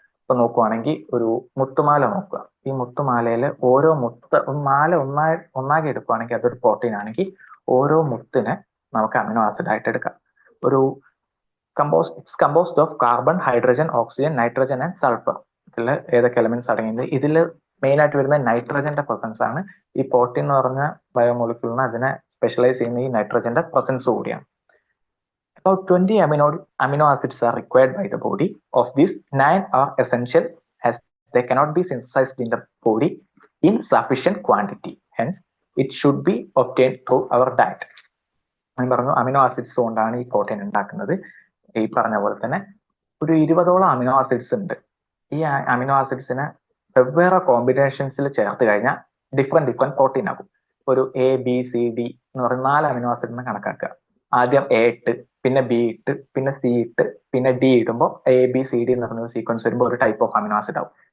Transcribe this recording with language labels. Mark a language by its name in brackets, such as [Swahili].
[Malayalam] ഇപ്പൊ നോക്കുവാണെങ്കിൽ ഒരു മുത്തുമാല നോക്കുക. ഈ മുത്തുമാലയിൽ ഓരോ മാല ഒന്നാകെ എടുക്കുകയാണെങ്കിൽ അതൊരു പ്രോട്ടീൻ ആണെങ്കിൽ ഓരോ മുത്തിനെ നമുക്ക് അമിനോ ആസിഡ് ആയിട്ട് എടുക്കാം. [English] ഒരു composed of carbon, hydrogen, oxygen, nitrogen and sulphur. [Malayalam] ഇതിൽ ഏതൊക്കെ എലമെന്റ്സ് അടങ്ങിയത്? ഇതിൽ മെയിൻ ആയിട്ട് വരുന്ന നൈട്രജന്റെ പ്രസൻസ് ആണ്. ഈ പ്രോട്ടീൻ എന്ന് പറഞ്ഞ ബയോമോളിക്യൂളിന് അതിനെ സ്പെഷ്യലൈസ് ചെയ്യുന്ന ഈ നൈട്രജന്റെ പ്രസൻസ് കൂടിയാണ്. [English] About 20 amino acids are required by the body. Of these, 9 are essential as they cannot be synthesized in the body in sufficient quantity. Hence, it should be obtained through our diet. [Malayalam] ഞാൻ പറഞ്ഞു amino acids കൊണ്ടാണ് ഈ protein ഉണ്ടാക്കുന്നത്. ഈ പറഞ്ഞ പോലെ തന്നെ ഒരു 20ഓളം അമിനോ ആസിഡ്സ് ഉണ്ട്. ഈ അമിനോ ആസിഡ്സിനെ വെവ്വേറെ കോമ്പിനേഷൻസിൽ ചേർത്ത് കഴിഞ്ഞാൽ ഡിഫറെന്റ് പ്രോട്ടീൻ ആകും. ഒരു ABCD എന്ന് പറഞ്ഞ 4 അമിനോ ആസിഡിനെ കണക്കാക്കുക. ആദ്യം A ഇട്ട്, പിന്നെ B ഇട്ട്, പിന്നെ C ഇട്ട്, പിന്നെ D ഇടുമ്പോൾ ABCD എന്ന് പറഞ്ഞ സീക്വൻസ് വരുമ്പോൾ ഒരു ടൈപ്പ് ഓഫ് അമിനോ ആസിഡ് ആവും.